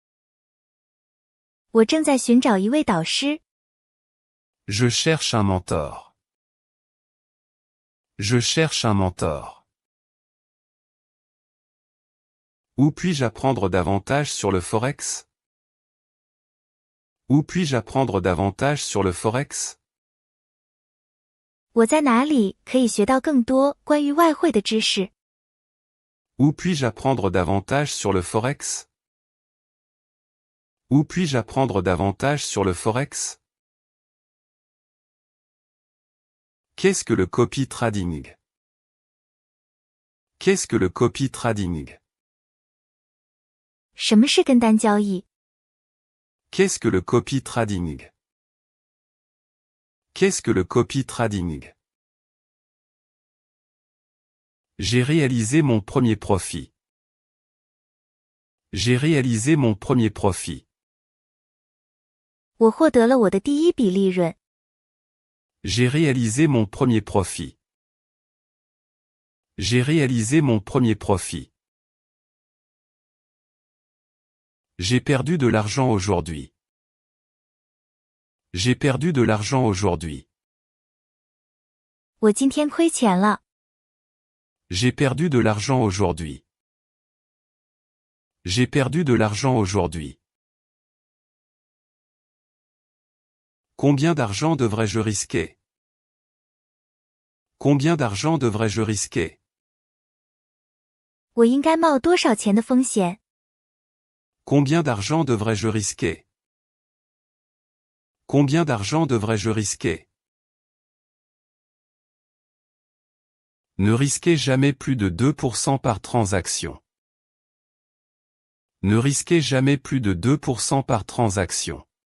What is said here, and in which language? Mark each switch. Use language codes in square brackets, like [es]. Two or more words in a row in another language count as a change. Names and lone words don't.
[zh] 我正在寻找一位导师。 [fr] Je cherche un mentor. Je cherche un mentor. Où puis-je apprendre davantage sur le forex? Où puis-je apprendre davantage sur le forex? [zh] 我在哪里可以学到更多关于外汇的知识？ [fr] Où puis-je apprendre davantage sur le forex? Où puis-je apprendre davantage sur le forex? Qu'est-ce que le [en] copy trading? [fr] Qu'est-ce que le [en] copy trading? [zh] 什么是跟单交易？ [fr] Qu'est-ce que le [en] copy trading? [fr] Qu'est-ce que le [en] copy trading? [fr] J'ai réalisé mon premier profit. J'ai réalisé mon premier profit. [zh] 我获得了我的第一笔利润。 [fr] J'ai réalisé mon premier profit. J'ai réalisé mon premier profit. J'ai perdu de l'argent aujourd'hui. J'ai perdu de l'argent aujourd'hui. [zh] 我今天亏钱了。 [fr] J'ai perdu de l'argent aujourd'hui. J'ai perdu de l'argent aujourd'hui. Combien d'argent devrais-je risquer? Combien d'argent devrais-je risquer? [zh] 我应该冒多少钱的风险？ [fr] Combien d'argent devrais-je risquer? Combien d'argent devrais-je risquer? Ne risquez jamais plus de 2% par transaction. Ne risquez jamais plus de 2% par transaction.